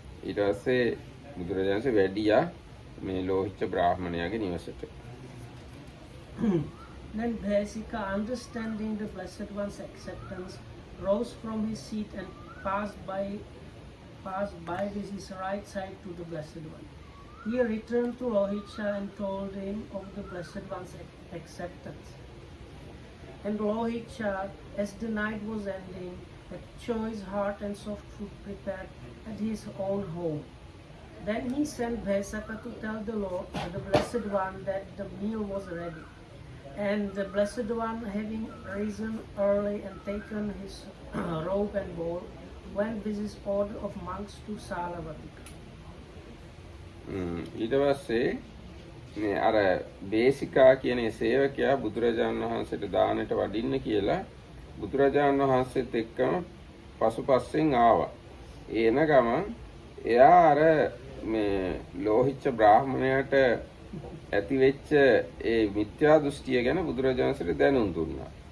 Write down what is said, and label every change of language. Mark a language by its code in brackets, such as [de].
[si] ඊට පස්සේ බුදුරජාණන් වහන්සේ වැඩියා මේ ලෝහිච්ච බ්‍රාහ්මණයාගේ නිවසට. [en] Then Bhesika, understanding the Blessed One's acceptance, rose from his seat and passed by with his right side to the Blessed One. He returned to Lohicca and told him of the Blessed One's acceptance. And Lohicca, as the night was ending, had choice heart and soft food prepared at his own home. Then he sent Bhesika to tell the Blessed One that the meal was ready. And the Blessed One, having risen early and taken his robe and bowl, went with his order of monks to Salavattika. [si] ඊට පස්සේ මේ අර බේසිකා කියන සේවකයා බුදුරජාණන් වහන්සේට දානට වඩින්න කියලා බුදුරජාණන් වහන්සේත් එක්කම පසුපස්සෙන් ආවා. එන ගමන් එයා අර මේ ලෝහිච්ච බ්‍රාහ්මණයාට ඇති වෙච්ච ඒ මිත්‍යා දෘෂ්ටිය ගැන බුදුරජාණන්සේට දැනුම් දුන්නා.